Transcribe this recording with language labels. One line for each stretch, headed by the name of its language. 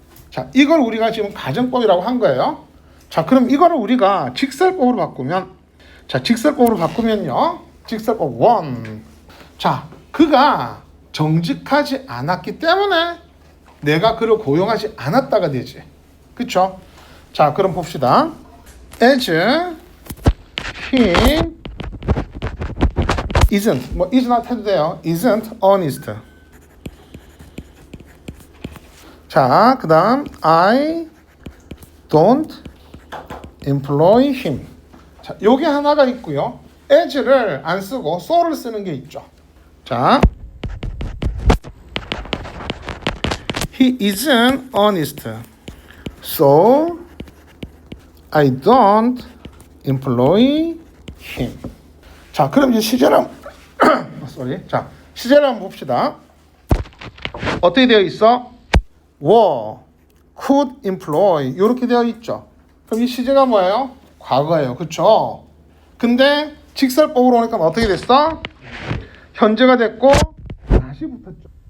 Korean: 자, 이걸 우리가 지금 가정법이라고 한 거예요. 자, 그럼 이거를 우리가 직설법으로 바꾸면, 자, 직설법으로 바꾸면요. 직설법 1. 자, 그가 정직하지 않았기 때문에 내가 그를 고용하지 않았다가 되지. 그쵸? 자, 그럼 봅시다.
English: As he isn't,
Korean: 뭐
English: is not
Korean: 해도 돼요.
English: isn't honest.
Korean: 자, 그 다음
English: I don't employ him.
Korean: 자, 요게 하나가 있고요. as를 안 쓰고 so를 쓰는 게 있죠.
English: 자, he isn't honest, so I don't employ him.
Korean: 자, 그럼 이제 시제를 자, 시제를 한번 봅시다. 어떻게 되어 있어? were,
English: could employ
Korean: 이렇게 되어 있죠. 그럼 이 시제가 뭐예요? 과거예요. 그쵸? 근데 직설법으로 오니까 어떻게 됐어? 현재가 됐고 not이 붙었죠.